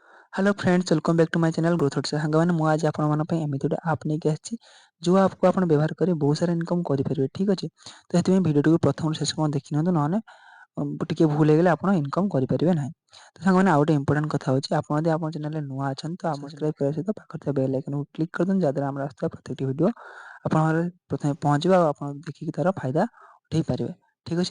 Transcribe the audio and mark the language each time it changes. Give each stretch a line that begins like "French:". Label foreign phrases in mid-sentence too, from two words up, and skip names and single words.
English: Hello friends welcome back to my channel Growth Hut
Odia: साଙ୍ଗମାନେ ମୁଁ ଆଜି ଆପଣମାନଙ୍କ ପାଇଁ ଏମିତି ଗୋଟେ ଆପ୍ ନେଇକି ଆସିଛି ଯେଉଁ ଆପକୁ ଆପଣ ବ୍ୟବହାର କରି ବହୁତ ସାରା ଇନକମ୍ କରିପାରିବେ ଠିକ୍ ଅଛି। ତ ସେଥିପାଇଁ ଭିଡ଼ିଓଟିକୁ ପ୍ରଥମରୁ ଶେଷ ପର୍ଯ୍ୟନ୍ତ ଦେଖି ନିଅନ୍ତୁ ନହେଲେ ଟିକେ ଭୁଲ ହେଇଗଲେ ଆପଣ ଇନକମ୍ କରିପାରିବେ ନାହିଁ। ତ ସାଙ୍ଗମାନେ ଆଉ ଗୋଟେ ଇମ୍ପୋର୍ଟାଣ୍ଟ କଥା ହେଉଛି ଆପଣ ଯଦି ଆମ ଚ୍ୟାନେଲରେ ନୂଆ ଅଛନ୍ତି ତ ସବସ୍କ୍ରାଇବ୍ କରିବା ସହିତ ପାଖରେ ଥିବା
English: bell icon
Odia: କ୍ଲିକ୍ କରିଦିଅନ୍ତୁ ଯାହାଦ୍ୱାରା ଆମର ଆସୁଥିବା ପ୍ରତ୍ୟେକଟି ଭିଡ଼ିଓ ଆପଣଙ୍କର ପ୍ରଥମେ ପହଞ୍ଚିବ ଆଉ ଆପଣ ଦେଖିକି ତାର ଫାଇଦା ଉଠାଇ ପାରିବେ ଠିକ୍ ଅଛି।